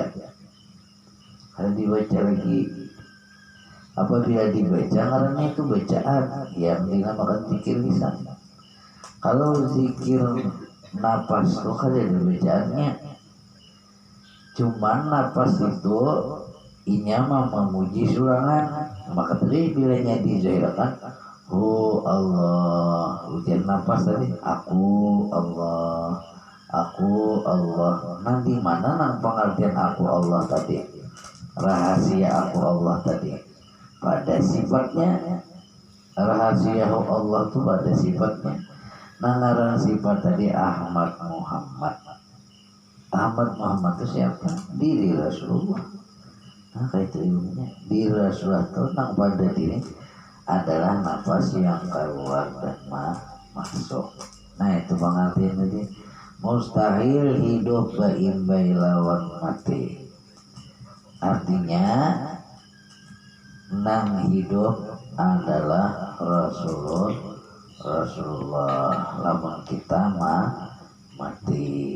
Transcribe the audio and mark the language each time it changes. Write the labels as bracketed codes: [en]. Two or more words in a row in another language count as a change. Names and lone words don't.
[id] Kalau dibaca lagi, apabila dibaca karena itu bacaan yang dinamakan zikir lisan. Kalau zikir nafas itu kan ada bacaannya, cuman nafas itu [bjn] inya memuji surangan. [id] Maka tadi bilanya dizahirkan Allah, ujian nafas tadi aku Allah, aku Allah. Nanti mana nang pengertian aku Allah tadi, rahasia aku Allah tadi pada sifatnya, rahasia Allah itu pada sifatnya. Nah sifat tadi Ahmad Muhammad. Ahmad Muhammad itu siapa? Diri Rasulullah. Nah kayak itu ilmunya, diri Rasulullah itu nang pada diri adalah nafas yang keluar dan masuk. Nah itu pengertian tadi, [bjn] mustahil hidup baimbai lawan mati. [id] Artinya nang hidup adalah Rasulullah, [bjn] lamun kita mati.